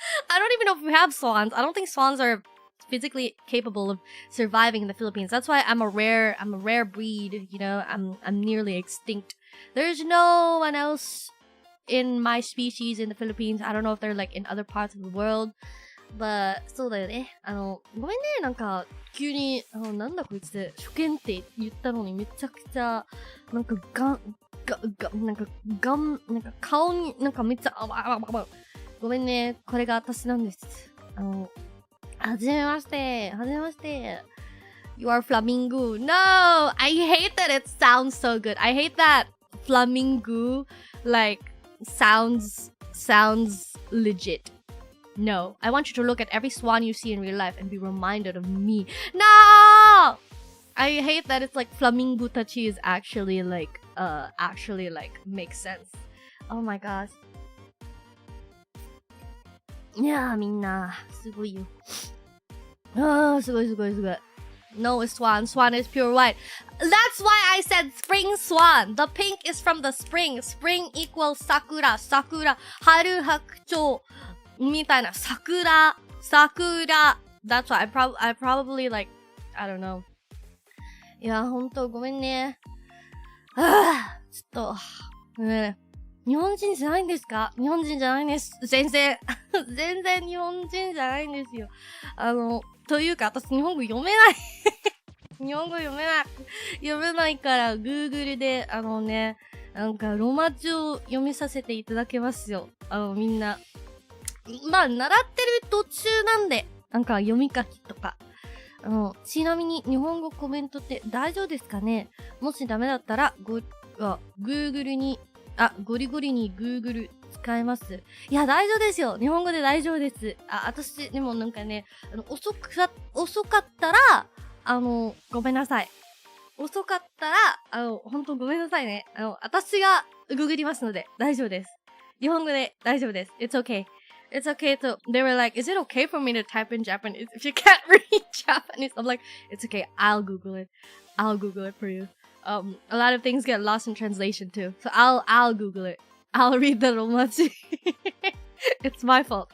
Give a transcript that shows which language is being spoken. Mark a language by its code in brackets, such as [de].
[en] I don't even know if we have swans. I don't think swans are physically capable of surviving in the Philippines. That's why I'm a rare breed, you know. I'm nearly extinct. There's no one else in my species in the Philippines. I don't know if they're like in other parts of the world. [ja] But そうだよね。ごめんね、なんか、急に、なんだこいつ、初見って言ったのにめちゃくちゃ、なんか、なんか顔に、なんかめっちゃ、ごめんね、これが私なんです。はじめまして。 [en] You are flamingo. No! I hate that it sounds so good. I hate that flamingo, like, sounds legit.No, I want you to look at every swan you see in real life and be reminded of me. No! I hate that it's like Mofutachi is actually like makes sense. Oh my gosh. [ja] いやーみんなすごいよ。すごい。 [en] No, it's swan. Swan is pure white. That's why I said spring swan. The pink is from the spring. Spring equals sakura. [ja] Haru hakuchou. みたいな、桜。 [en] That's why I probably like, I don't know. [ja] いや、ほんとごめんね。ちょっと、ね、日本人じゃないんですか？日本人じゃないんです。全然日本人じゃないんですよ。というか、私日本語読めない。日本語読めないから、Google で、なんか、ロマ字を読みさせていただけますよ。みんな。まあ、習ってる途中なんで、なんか読み書きとか。ちなみに日本語コメントって大丈夫ですかね？もしダメだったら、Google に、ゴリゴリに Google 使えます。いや、大丈夫ですよ。日本語で大丈夫です。私、でもなんかね、遅かったら、ごめんなさい。遅かったら、本当ごめんなさいね。私がググりますので大丈夫です。日本語で大丈夫です。 [en] It's okay.It's okay to, they were like, is it okay for me to type in Japanese if you can't read Japanese? I'm like, it's okay, I'll Google it for you. A lot of things get lost in translation too. So I'll Google it. I'll read the romaji. It's my fault.